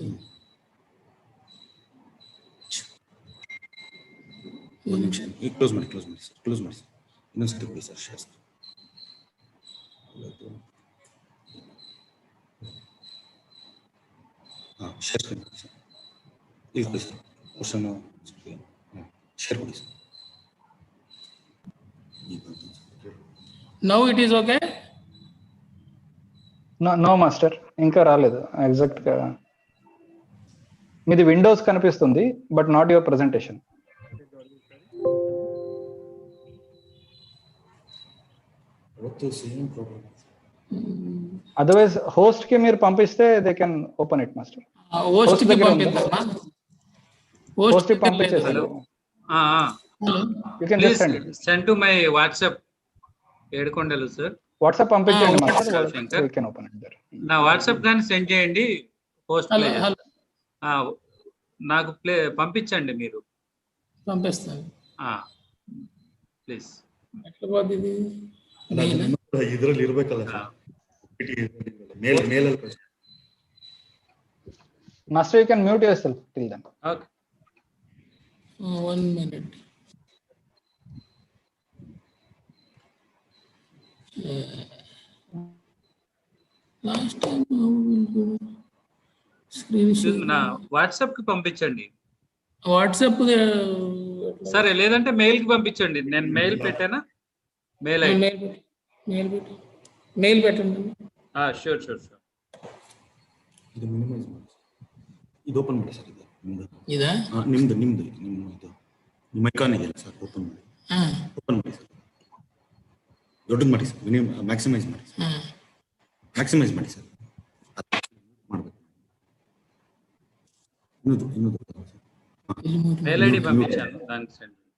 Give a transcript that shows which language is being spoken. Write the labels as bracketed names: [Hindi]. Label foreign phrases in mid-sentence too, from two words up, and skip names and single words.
[Kannada] ಒಂದು ನಿಮಿಷ ಕ್ಲೋಸ್ ಮಾಡಿ ಸರ್, ಕ್ಲೋಸ್ ಮಾಡಿ ಸರ್. ಇನ್ನೊಂದ್ಸತಿ ಕೊಡಿ ಸರ್ [English] share screen. share screen [Kannada] ಕೊಡಿ ಸರ್. ಈಗ ಕೊಡಿ ಸರ್ [English] question screen share [Kannada] ಕೊಡಿ ಸರ್. [English] now it is okay. [Telugu] నో మాస్టర్, ఇంకా రాలేదు. ఎగ్జాక్ట్ గా మీది విండోస్ కనిపిస్తుంది, [English] but not your presentation. [Telugu] అదర్వైజ్ హోస్ట్ కి మీరు పంపిస్తే [English] they can open it [Telugu] మాస్టర్. హోస్ట్ కి పంపిద్దామా? హోస్ట్ కి పంపించేసారు. [English] you can just send to my WhatsApp ఏడుకొండలు sir. [Telugu] వాట్సాప్ పంపించండి మాస్టర్, [English] you can open it there. [Telugu] నా వాట్సాప్ గాని సెండ్ చేయండి. పోస్ట్ నాకు పంపించండి మీరు. పంపిస్తాను ప్లీజ్. ఎట్లా పోతుంది [Kannada] ಇದರಲ್ಲಿ ಇರಬೇಕಲ್ಲ ಸರ್, ಮೇಲ್ [English] master you can mute yourself till then. [Telugu] ఓకే, [English] 1 minute. last time screen share [Telugu] నా వాట్సాప్ కి పంపించండి. వాట్సాప్ సరే, లేదంటే మెయిల్ కి పంపించండి. నేను మెయిల్ పెట్టానా? మెయిల్ పెట్టండి. షూర్. [Kannada] ಇದು ಮಿನಿಮೈಸ್ ಮಾಡಿ, ಇದು ಓಪನ್ ಮಾಡಿ ಸರ್. ಇದಾ? ನಿಮ್ದು ಇದು ನಿಮ್ಮ ಐಕಾನ್ ಇದೆಯಲ್ಲ ಸರ್, ಓಪನ್ ಮಾಡಿ ಸರ್. ದೊಡ್ಡದು ಮಾಡಿ ಸರ್, ಮ್ಯಾಕ್ಸಿಮೈಸ್ ಮಾಡಿ ಸರ್. ಮ್ಯಾಕ್ಸಿಮೈಸ್ ಮಾಡಿ ಸರ್. ಮಾಡಬೇಕು ಇನ್ನೊಂದು [English] mail ID [Telugu] పంపించాను, దానికి సెండ్.